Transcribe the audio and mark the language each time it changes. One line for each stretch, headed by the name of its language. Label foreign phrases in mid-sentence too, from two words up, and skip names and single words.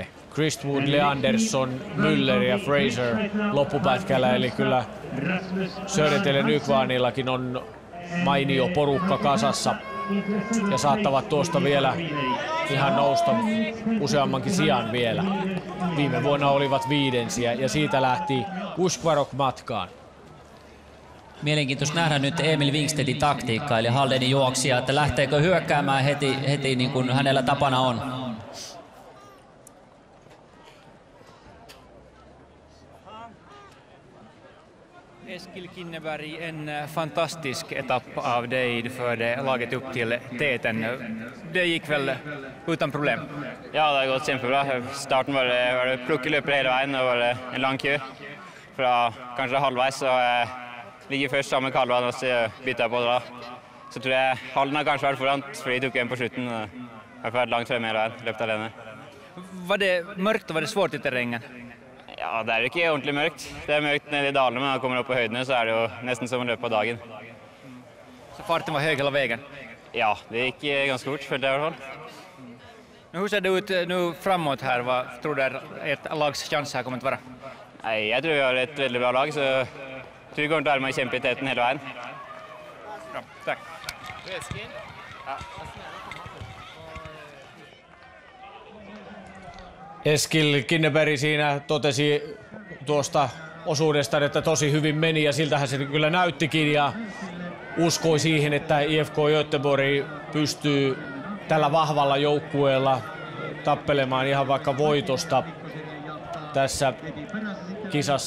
Finnish: Christwood, Leandersson, Müller ja Fraser loppupätkällä, eli kyllä Södertell Nykvaanillakin on mainio porukka kasassa ja saattavat tuosta vielä ihan nousta useammankin sijan vielä. Viime vuonna olivat viidensiä ja siitä lähti Uskvarok matkaan. Mielenkiintoista nähdä nyt Emil Wingstedtin taktiikka, eli Haldenin juoksija, että lähteekö hyökkäämään heti niin kuin hänellä tapana on.
Swedish: Eskil Kinneberg, en fantastisk etapp av dig. Du förde laget upp till täten. Det gick väl utan problem?
Norwegian: Ja, det har gått kjempebra. Starten var det plukkeløper hele veien, og var det en lang kø. Fra kanskje halvveis så ligger først sammen med Kalvan, og så bytter jeg på da. Så tror jeg Halden har kanskje vært foran, fordi de tok en på slutten. Jeg har vært langt fremme hele veien, løpt alene.
Swedish: Var det mørkt og var det svårt i terrengen?
Norwegian: Ja, det er jo ikke ordentlig mørkt. Det er mørkt nede i dalene, men når man kommer opp på høydene så er det jo nesten som å løpe på dagen.
Swedish: Så farten var hög hela vägen?
Norwegian: Ja,
Swedish: det gick ganska fort,
Norwegian: følte jeg i hvert fall.
Swedish: Hur ser det ut nu framåt här? Vad tror du ert lags chans här kommer att vara?
Norwegian: Nei, jeg tror vi har et veldig bra lag, så jeg tror vi kommer til å være med og kjempe i teten hele veien.
Swedish: Bra, tack.
Finnish: Eskil Kinneberg siinä totesi tuosta osuudesta, että tosi hyvin meni ja siltähän se kyllä näyttikin ja uskoi siihen, että IFK Göteborg pystyy tällä vahvalla joukkueella tappelemaan ihan vaikka voitosta tässä kisassa.